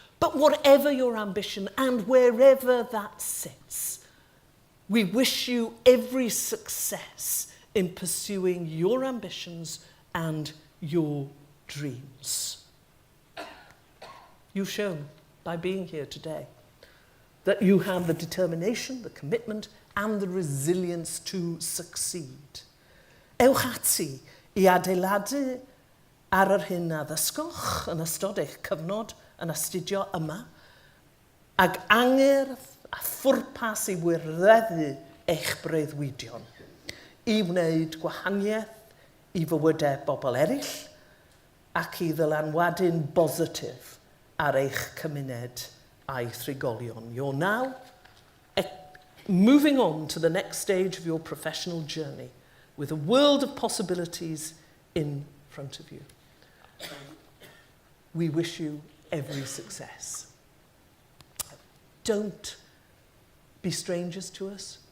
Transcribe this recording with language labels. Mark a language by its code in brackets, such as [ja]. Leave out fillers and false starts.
[en] But whatever your ambition and wherever that sits, we wish you every success in pursuing your ambitions and your dreams. You've shown by being here today that you have the determination, the commitment, and the resilience to succeed. [cy] Ewch ati I adeiladu ar yr hyn a ddysgoch yn ystod eich cyfnod yn astudio yma, ag angerdd a phwrpas I wireddu eich breuddwydion, I wneud gwahaniaeth I fywydau bobl eraill, ac I ddylanwadu'n bositif ar eich cymuned a'i thrigolion. [en] You're now moving on to the next stage of your professional journey with a world of possibilities in front of you. We wish you every success. Don't be strangers to us.